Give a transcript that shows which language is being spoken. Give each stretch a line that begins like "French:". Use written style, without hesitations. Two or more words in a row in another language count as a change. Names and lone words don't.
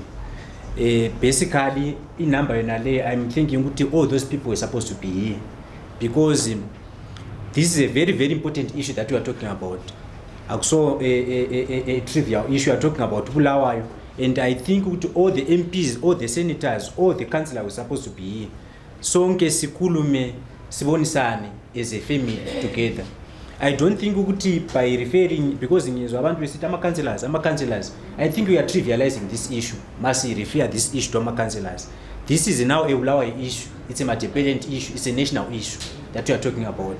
English: Basically, in number, I'm thinking all those people were supposed to be here because this is a very, very important issue that we are talking about. Also, a trivial issue we are talking about Bulawayo, and I think all the MPs, all the senators, all the councillors were supposed to be here.
North Ndebele: Sonke sikulume sibonisane
English: as a family together. I don't think by referring, because in abantu we sit councillors, I think we are trivializing this issue. Must refer this issue to councillors. This is now a Bulawayo issue. It's a multi-parent issue. It's a national issue that we are talking about.